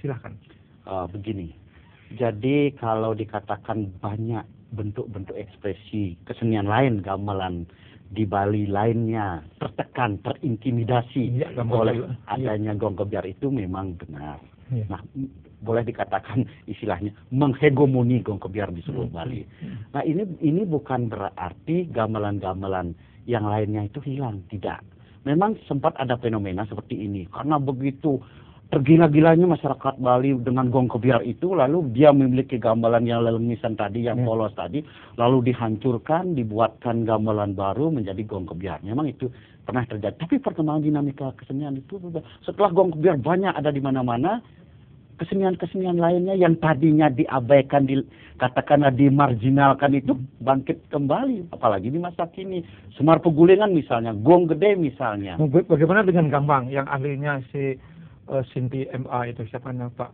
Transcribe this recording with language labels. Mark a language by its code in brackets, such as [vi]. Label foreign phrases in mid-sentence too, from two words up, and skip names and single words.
[id] Silahkan. Begini, jadi kalau dikatakan banyak bentuk-bentuk ekspresi kesenian lain, gamelan di Bali lainnya tertekan, terintimidasi oleh adanya gong kebiar, itu memang benar. Nah, boleh dikatakan istilahnya menghegemoni gong kebiar di seluruh Bali. Nah, ini bukan berarti gamelan-gamelan yang lainnya itu hilang, tidak. Memang sempat ada fenomena seperti ini karena begitu tergila-gilanya masyarakat Bali dengan gong kebiar itu, lalu dia memiliki gamelan yang lelengisan tadi, yang polos tadi, lalu dihancurkan, dibuatkan gamelan baru menjadi gong kebiar. Memang itu pernah terjadi. Tapi perkembangan dinamika kesenian itu setelah gong kebiar banyak ada di mana-mana, kesenian-kesenian lainnya yang tadinya diabaikan, katakanlah dimarginalkan, itu bangkit kembali, apalagi di masa kini. Semar Pegulingan misalnya, gong gede misalnya. Bagaimana dengan gambang yang ahlinya si Sinti MA itu, siapa namanya Pak?